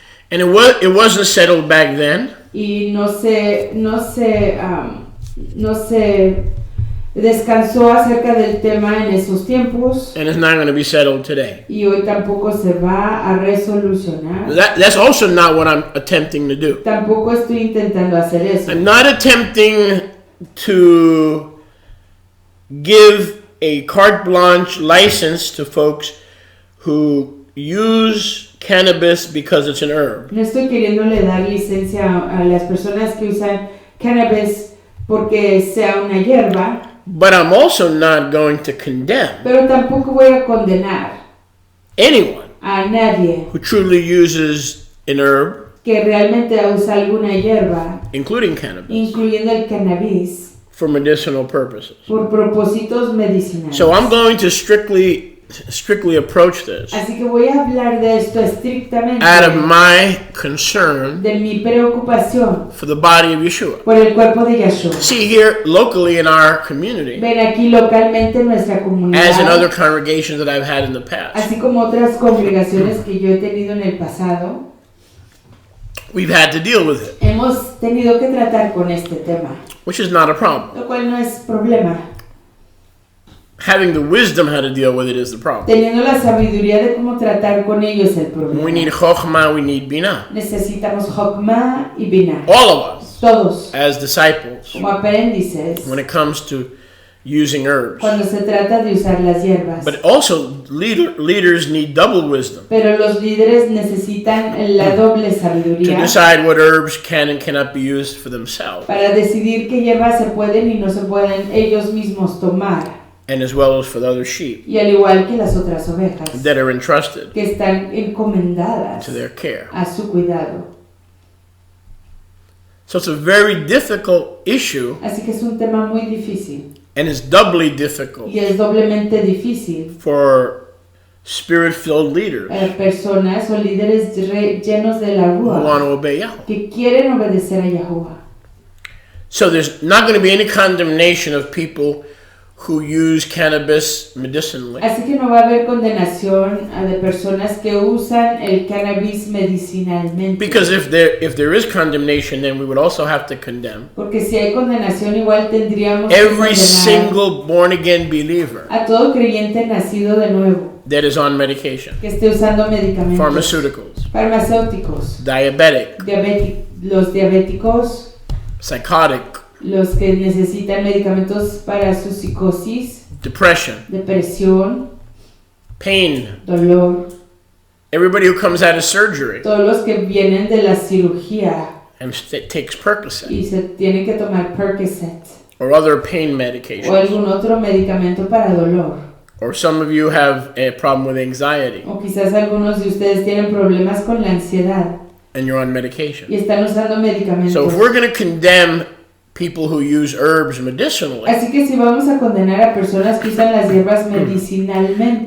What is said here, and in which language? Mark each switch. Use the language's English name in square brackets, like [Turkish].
[English] And it wasn't settled back then. [Spanish] Y no se descansó acerca del tema en esos tiempos, [English] And it's not going to be settled today. [Spanish] y hoy tampoco se va a resolucionar. [English] That's also not what I'm attempting to do. [Spanish] Tampoco estoy intentando hacer eso. [English] I'm not attempting to give a carte blanche license to folks who use cannabis because it's an herb. [Spanish] No estoy queriéndole dar licencia a las personas que usan cannabis porque sea una hierba, [English] But I'm also not going to condemn [Spanish] pero tampoco voy a condenar [English] anyone [Spanish] a nadie [English] who truly uses an herb, [Spanish] que realmente usa alguna hierba, [English] including cannabis, [Spanish] incluyendo el cannabis, [English] for medicinal purposes. [Spanish] por propósitos medicinales. [English] So I'm going to strictly approach this [Spanish] Así que voy a hablar de esto estrictamente [English] out of my concern [Spanish] de mi preocupación [English] for the body of Yeshua. [Spanish] por el cuerpo de Yahshua. [English] See, here locally in our community, [Spanish] Ven aquí localmente en nuestra comunidad, [English] as in other congregations that I've had in the past, [Spanish] así como otras congregaciones que yo he tenido en el pasado, [English] we've had to deal with it, [Spanish] hemos tenido que tratar con este tema, [English] which is not a problem. [Spanish] lo cual no es problema. [English] Having the wisdom how to deal with it is the problem. [Spanish] Teniendo la sabiduría de cómo tratar con ello es el problema. [English] We need chokhmah, we need binah. [Spanish] Necesitamos Jokma y Binah. [English] All of us, [Spanish] Todos, [English] as disciples, [Spanish] como aprendices, [English] when it comes to using herbs. [Spanish] cuando se trata de usar las hierbas. [English] But also, leaders need double wisdom [Spanish] Pero los líderes necesitan la doble [English] to [Spanish] sabiduría [English] decide what herbs can and cannot be used for themselves, [Spanish] para decidir qué hierbas se pueden y no se pueden ellos mismos tomar. [English] and as well as for the other sheep [Spanish] Y al igual que las otras ovejas [English] that are entrusted [Spanish] que están encomendadas [English] to their care. [Spanish] a su cuidado. [English] So it's a very difficult issue, [Spanish] Así que es un tema muy difícil. [English] and it's doubly difficult [Spanish] Y es doblemente difícil [English] for spirit-filled leaders [Spanish] para personas o líderes llenos de la [English] who want [Spanish] Ruach [English] to obey Yahweh. [Spanish] que quieren obedecer a Yahuwah. [English] So there's not going to be any condemnation of people who use cannabis medicinally, [Spanish] Así que no va a haber condenación de personas que usan el cannabis medicinalmente. [English] because if there is condemnation, then we would also have to condemn [Spanish] Porque si hay condenación, igual tendríamos que [English] every [Spanish] condenar [English] single born-again believer [Spanish] a todo creyente nacido de nuevo [English] that is on medication, [Spanish] que esté usando medicamentos, [English] pharmaceuticals, [Spanish] farmacéuticos, [English] diabetic, [Spanish] los diabéticos, [English] psychotic, [Spanish] los que necesitan medicamentos para su psicosis, [English] depression, [Spanish] depresión, [English] pain, [Spanish] dolor, [English] Everybody who comes out of surgery [Spanish] todos los que vienen de la cirugía [English] and takes Percocet [Spanish] y se tienen que tomar Percocet [English] or other pain [Spanish] o [English] medications. [Spanish] algún otro medicamento para dolor. [English] Or some of you have a problem with anxiety [Spanish] O quizás algunos de ustedes tienen problemas con la ansiedad [English] and you're on medication. [Spanish] y están usando medicamentos. [English] So if we're going to condemn people who use herbs medicinally, [Spanish] Así que si vamos a condenar a personas que usan las hierbas medicinalmente,